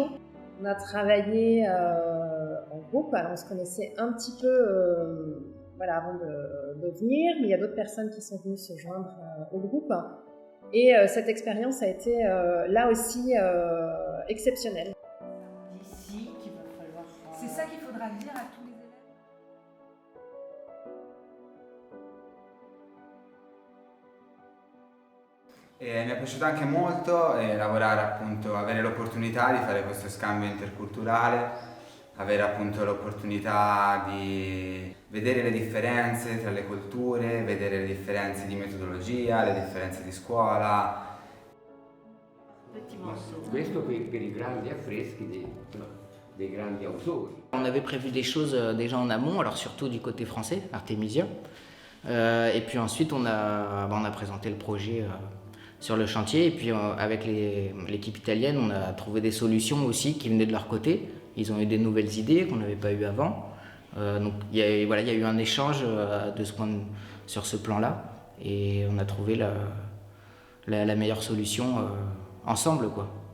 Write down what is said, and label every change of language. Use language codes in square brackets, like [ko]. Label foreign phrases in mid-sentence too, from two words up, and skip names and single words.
[fr] On a travaillé en groupe, alors on se connaissait un petit peu avant de venir, mais il y a d'autres personnes qui sont venues se joindre au groupe. Et cette expérience a été là aussi exceptionnelle. C'est ça qu'il faudra dire à tous les élèves. [it] E mi è piaciuto anche molto lavorare appunto, avere l'opportunità di fare questo scambio interculturale, avere appunto l'opportunità di vedere le differenze tra le culture, vedere le differenze di metodologia, le differenze di scuola. Questo per i grandi affreschi dei grandi autori. [fr] On avait prévu des choses déjà en amont, alors surtout du côté français, artémisien. Et puis ensuite, on a présenté le projet sur le chantier. Et puis avec l'équipe italienne, on a trouvé des solutions aussi qui venaient de leur côté. Ils ont eu des nouvelles idées qu'on n'avait pas eues avant. Donc il y a eu un échange sur ce plan-là. Et on a trouvé la meilleure solution ensemble, quoi.